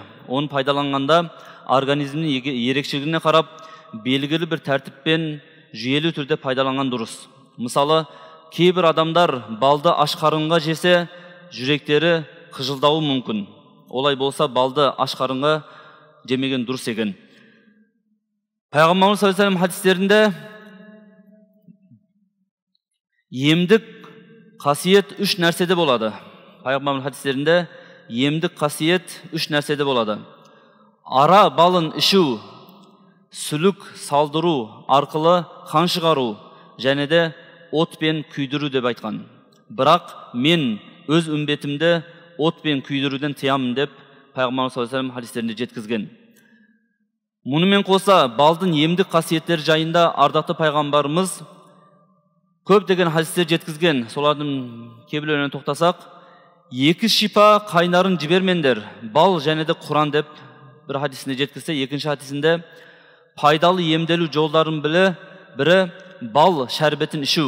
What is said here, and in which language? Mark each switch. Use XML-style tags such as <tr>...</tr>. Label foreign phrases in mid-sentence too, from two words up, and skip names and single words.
<kk>Оны пайдаланғанда организмнің ерекшелігіне қарап белгілі бір тәртіппен жүйелі түрде пайдаланған дұрыс. Мысалы, кейбір адамдар балды аш қарынға жесе, жүректері қыжылдауы мүмкін. Олай болса, балды аш қарынға жемеген дұрыс екен. Пайғамбарымыз</kk> <ar>صلى الله عليه وسلم</ar> <kk>хадистерінде емдік қасиет үш нәрседе болады. Пайғамбарымыз хадистерінде емдік қасиет үш нәрседе болады. Ара балын ішу, сүлік салдыру арқылы қан шығару және де отпен күйдіру деп айтқан. Бірақ мен өз үмбетімді отпен күйдіруден тыямын деп Пайғамбарымыз</kk> <ar>صلى الله عليه وسلم</ar> <kk>хадистерінде жеткізген. Мұнымен қоса балдың емдік қасиеттері жайында ардақты пайғамбарымыз көптеген хадистер жеткізген. Солардың кейбіреулеріне тоқтасақ, екі шипа қайнарын жібермеңдер, бал және де Құран деп бір хадисінде жеткізсе, екінші хадисінде пайдалы емделу жолдарын бірі бал шәрбетін ішу.</kk>